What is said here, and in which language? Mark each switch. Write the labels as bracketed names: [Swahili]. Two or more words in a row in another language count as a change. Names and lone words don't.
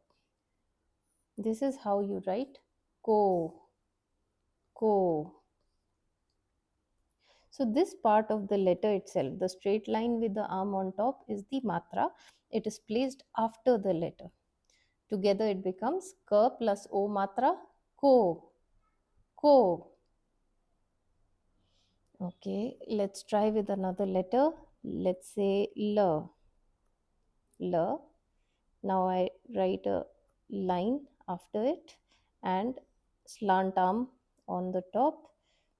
[English] This is how you write ko, ko. So this part of the letter itself, the straight line with the arm on top, is the matra. It is placed after the letter. Together it becomes ka plus o matra, ko, ko. Okay, let's try with another letter. Let's say L, L. Now I write a line after it and slant arm on the top.